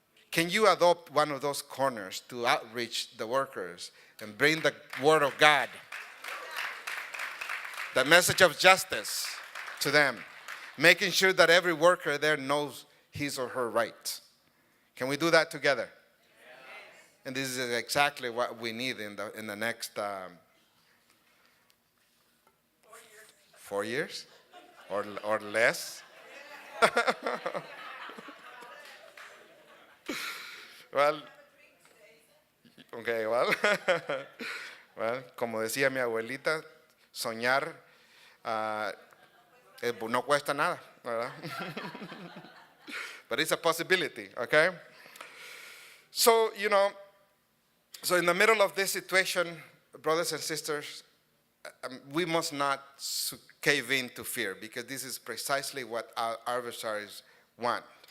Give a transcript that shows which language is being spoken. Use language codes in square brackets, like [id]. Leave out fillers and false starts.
[en] Can you adopt one of those corners to outreach the workers and bring the word of God, the message of justice to them, making sure that every worker there knows his or her rights? Can we do that together? And this is exactly what we need in the next 4 years or less. [es] Well, okay, well, well, como decía mi abuelita, soñar no cuesta nada, ¿verdad? [en] But it's a possibility, okay? So, so in the middle of this situation, brothers and sisters, we must not cave in to fear, because this is precisely what our adversaries want.